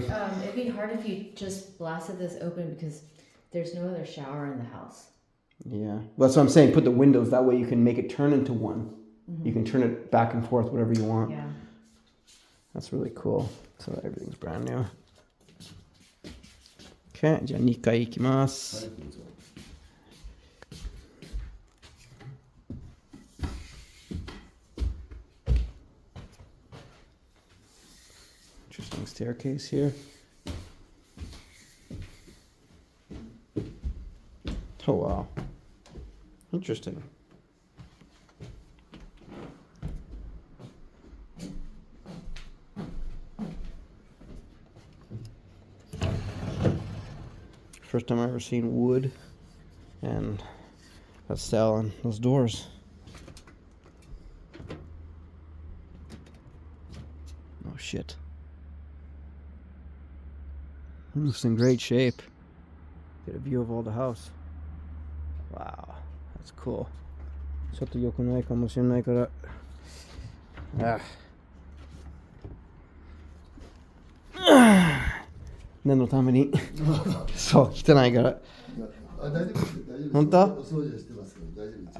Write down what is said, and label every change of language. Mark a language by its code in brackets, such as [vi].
[en] Then, it'd be hard if you just blasted this open because there's no other shower in the house. Yeah. Well, that's what I'm saying. Put the windows. That way you can make it turn into one. You can turn it back and forth, whatever you want. Yeah. That's really cool. So everything's brand new. [ja] Okay, じゃあ2階行きます。 [en] Interesting staircase here. Oh wow. Interesting. First time I've ever seen wood and that style on those doors. Oh shit. Roof's in great shape. Get a view of all the house. Wow, that's cool. [ja] ちょっと良くないかもしれないから。念のために。そう、汚いから。あ、大丈夫です。大丈夫です。本当？お掃除はしてますから大丈夫です。